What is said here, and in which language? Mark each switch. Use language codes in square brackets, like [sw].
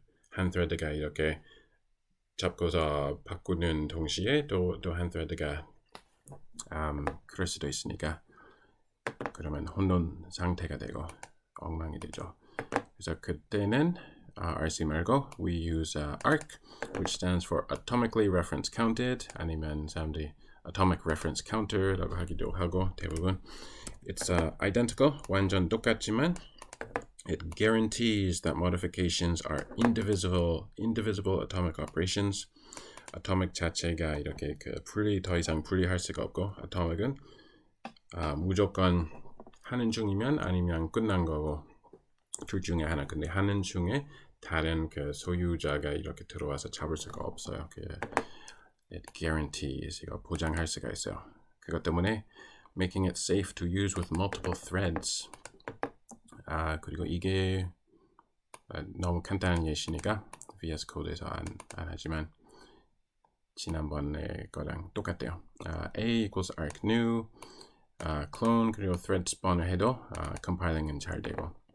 [ko] 한 thread가 이렇게 잡고서 바꾸는 동시에 또 한 thread가 그럴 수도 있으니까 그러면 혼돈 상태가 되고 엉망이 되죠. 그래서 그때는 RC 말고 [en] we use ARC, which stands for atomically reference counted. [ko] 아니면 사람들이 atomic reference counter라고 하기도 하고 대부분 [en] it's identical, [ko] 완전 똑같지만 [en] it guarantees that modifications are indivisible atomic operations. [ko] atomic 자체가 이렇게 더 이상 분리할 수가 없고 atomic은 무조건 하는 중이면 아니면 끝난 거고 둘 중에 하나. 근데 하는 중에 다른 그 소유자가 이렇게 들어와서 잡을 수가 없어요. 그 [en] it guarantees [ko] 이거 보장할 수가 있어요. 그것 때문에 [en] making it safe to use with multiple threads. [ko] 그리고 이게 너무 간단한 예시니까 VS 코드에서 안 하지만 지난번에 거랑 똑같대요. [en] A equals arc new, clone [ko] 그리고 thread spawn을 해도 compiling은 잘 되고.